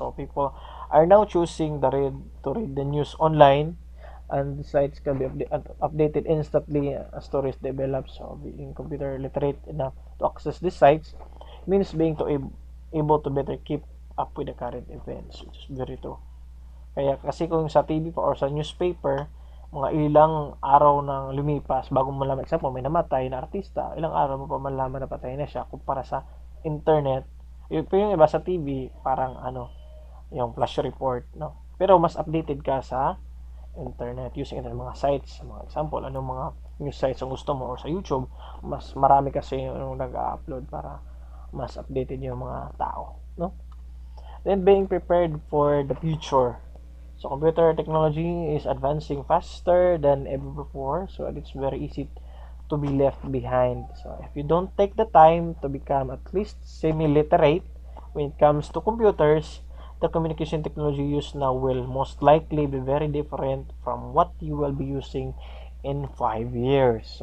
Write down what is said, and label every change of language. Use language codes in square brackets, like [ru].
[en] So people are now choosing to read the news online, and the sites can be updated instantly as stories develop. So being computer literate enough to access these sites means being able to better keep up with the current events, which is very true. [tl] Kaya kasi kung sa TV pa or sa newspaper, mga ilang araw nang lumipas bago mo malaman, example, may namatay na artista, ilang araw mo pa malaman na patay na siya kumpara sa internet. Yung iba sa TV, parang yung flash report, no? Pero mas updated ka sa internet, using internet, mga sites, mga example, anong mga news sites ang gusto mo, or sa YouTube, mas marami kasi yung nag-upload para mas updated yung mga tao, no? [en] Then being prepared for the future. So computer technology is advancing faster than ever before, so it's very easy to be left behind. So if you don't take the time to become at least semi-literate when it comes to computers, the communication technology used now will most likely be very different from what you will be using in 5 years.